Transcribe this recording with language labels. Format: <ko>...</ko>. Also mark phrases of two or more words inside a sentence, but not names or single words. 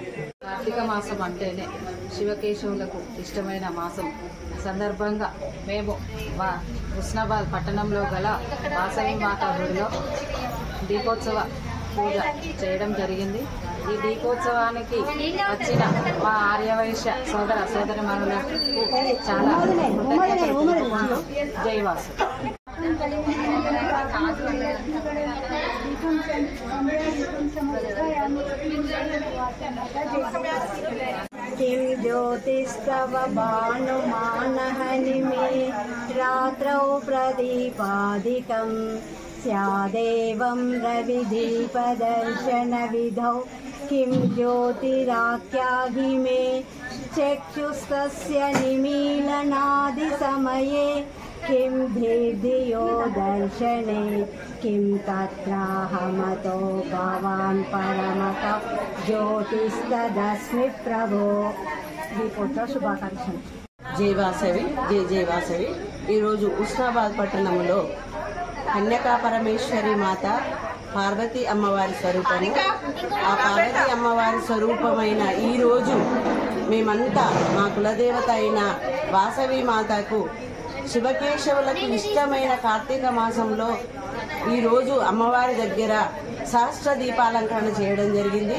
<te>కార్తీక మాసం అంటేనే శివకేశవులకు ఇష్టమైన మాసం సందర్భంగా మేము మా హుస్నాబాద్ పట్టణంలో గల వాసవి మాతా గుడిలో దీపోత్సవ పూజ చేయడం జరిగింది. ఈ దీపోత్సవానికి వచ్చిన మా ఆర్యవైశ్య సోదర సోదరిమణులకు చాలా కృతజ్ఞతలు. జై వాసు.</te> <sa>किं ज्योतिस्तव भानुमानहनिमे रात्रौ प्रदीपादिकं स्यादेवं रविदीपदर्शनविधौ किं ज्योतिराख्याहि मे चक्षुस्तस्य निमीलनादिसमये किं धीर्धियो दर्शने किं तत्राहमतो भवान् परमतो ज्योतिस्तदस्मि प्रभो.</sa> <te>దీపోత్సవ శుభాకాంక్షలు. జై వాసవి, జై జై వాసవి. ఈరోజు హుస్నాబాద్ పట్టణంలో కన్యకా పరమేశ్వరి మాత పార్వతీ అమ్మవారి స్వరూపము. ఆ పార్వతీ అమ్మవారి స్వరూపమైన ఈరోజు మేమంతా మా కులదేవత అయిన వాసవి మాతకు శివకేశవులకు ఇష్టమైన కార్తీక మాసంలో ఈరోజు అమ్మవారి దగ్గర సహస్ర దీపాలంకరణ చేయడం జరిగింది.</te>